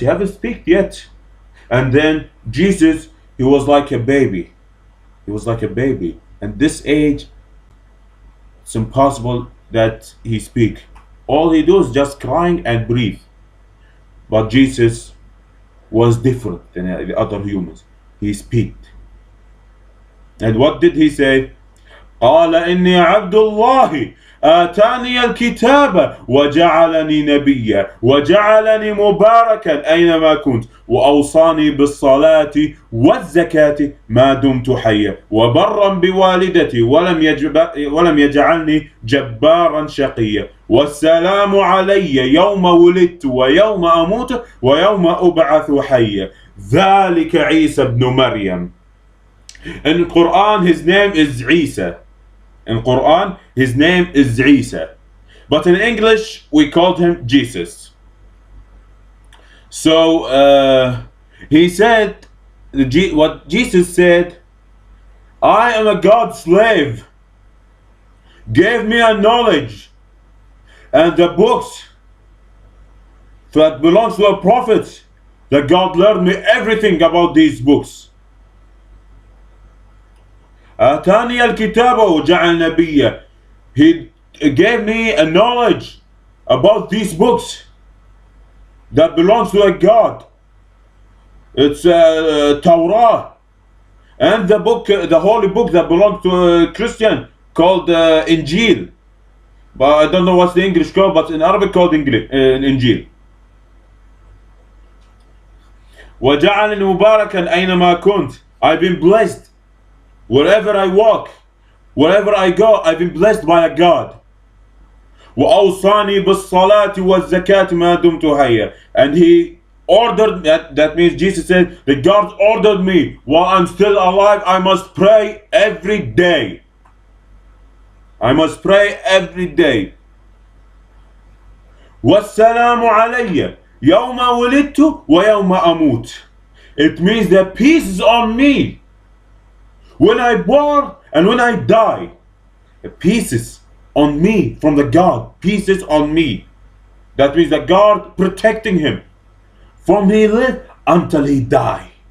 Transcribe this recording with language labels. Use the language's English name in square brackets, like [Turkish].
[English] She haven't speak yet. And then Jesus, he was like a baby. He was like a baby. And this age, it's impossible that he speak. All he do is just crying and breathe. But Jesus was different than the other humans. He speak. And what did he say? [Arabic] قال إني عبد الله آتاني الكتاب وجعلني نبيا وجعلني مباركا أينما كنت وأوصاني بالصلاة والزكاة ما دمت حيا وبرا بوالدتي ولم يجعلني جبارا شقيا والسلام علي يوم ولدت ويوم أموت ويوم أبعث حيا ذلك عيسى ابن مريم. [English] In the Quran, his name is Isa. In Quran, his name is Isa. But in English, we called him Jesus. So he said, what Jesus said, I am a God's slave. Gave me a knowledge and the books that belongs to a prophet, that God learned me everything about these books. [Arabic] آتاني الكتاب وجعل نبيا. [English] He gave me a knowledge about these books that belongs to a God. It's Torah, and the book, the holy book that belongs to a Christian called Injil. But I don't know what's the English called, but in Arabic called Injil. [Arabic] وجعلني مباركا أينما كنت. [English] I've been blessed. Wherever I walk, wherever I go, I've been blessed by a God. [Arabic] وأوصاني بالصلاة والزكاة ما دمت حيا. [English] And he ordered, that means Jesus said that God ordered me while I'm still alive, I must pray every day. I must pray every day. [Arabic] والسلام علي يوم ولدت ويوم أموت. [English] It means that peace is on me when I born and when I die. Pieces on me from the God. Pieces on me. That means the God protecting him from he live until he die.